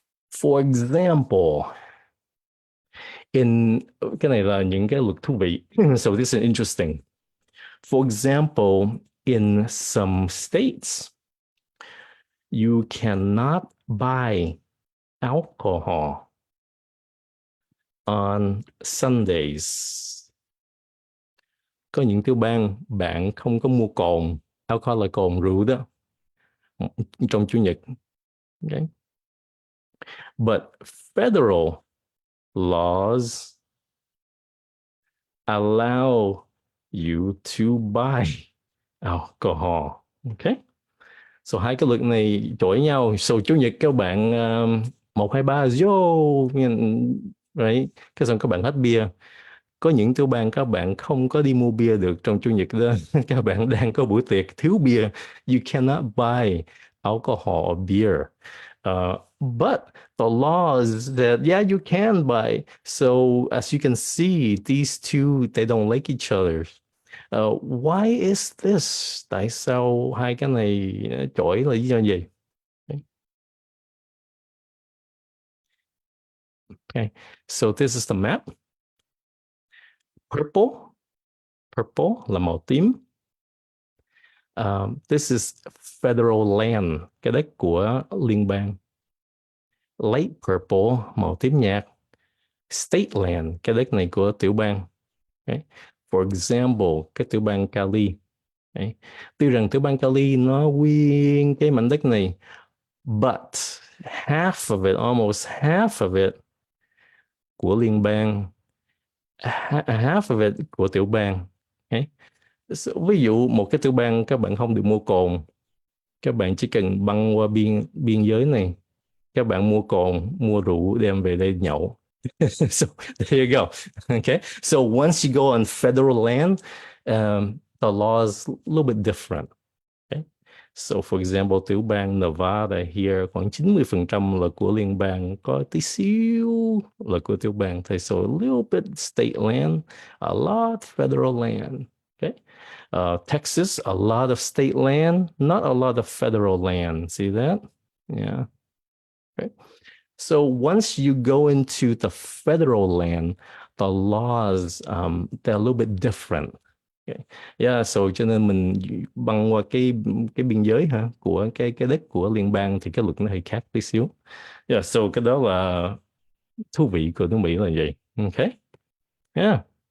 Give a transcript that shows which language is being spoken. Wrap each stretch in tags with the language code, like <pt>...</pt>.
<en>For example, in</en> <vi>cái này là những cái luật thú vị.</vi> <en>So this is interesting. For example, in some states, you cannot buy alcohol on Sundays.</en> <vi>Có những tiểu bang bạn không có mua cồn, alcohol là cồn rượu đó, trong chủ nhật.</vi> <en>Okay. But federal laws allow you to buy alcohol. Okay.</en> <vi>So hai cái luật này chọi nhau. So chủ nhật các bạn một hai ba vô, right? Cái xong các bạn hết bia. Có những tiểu bang các bạn không có đi mua bia được trong chủ nhật đó. Các bạn đang có buổi tiệc thiếu bia.</vi> <en>You cannot buy alcohol or beer. But the law is that, yeah, you can buy. So as you can see, these two, they don't like each other. Why is this?</en> <vi>Tại sao hai cái này chọi là lý do gì?</vi> <en>Okay. So this is the map. Purple.</en> <vi>Purple là màu tím.</vi> <en>This is federal land,</en> <vi>cái đất của liên bang.</vi> <en>Light purple,</en> <vi>màu tím nhạt.</vi> <en>State land,</en> <vi>cái đất này của tiểu bang. Okay. For example, cái tiểu bang Cali. Okay. Tuy rằng tiểu bang Cali nó nguyên cái mảnh đất này,</vi> <en>but half of it, almost half of it</en> <vi>của liên bang, half of it của tiểu bang. Okay. So, ví dụ một cái tiểu bang các bạn không được mua cồn, các bạn chỉ cần băng qua biên giới này, các bạn mua cồn, mua rượu đem về đây nhậu.</vi> <en>So there you go. Okay, so once you go on federal land, the law is a little bit different. Okay, so for example,</en> <vi>tiểu bang Nevada here khoảng 90% là của liên bang, có tí xíu là của tiểu bang.</vi> <en>So a little bit state land, a lot federal land. Okay. Texas, a lot of state land, not a lot of federal land. See that? Yeah. Okay. So once you go into the federal land, the laws, they're a little bit different. Okay.</en> <vi>Yeah, so cho nên mình băng qua cái biên giới hả của cái đất của liên bang thì cái luật nó hơi khác tí xíu. Yeah, so cái đó là thú vị của nước Mỹ là vậy. Okay. Yeah.</vi>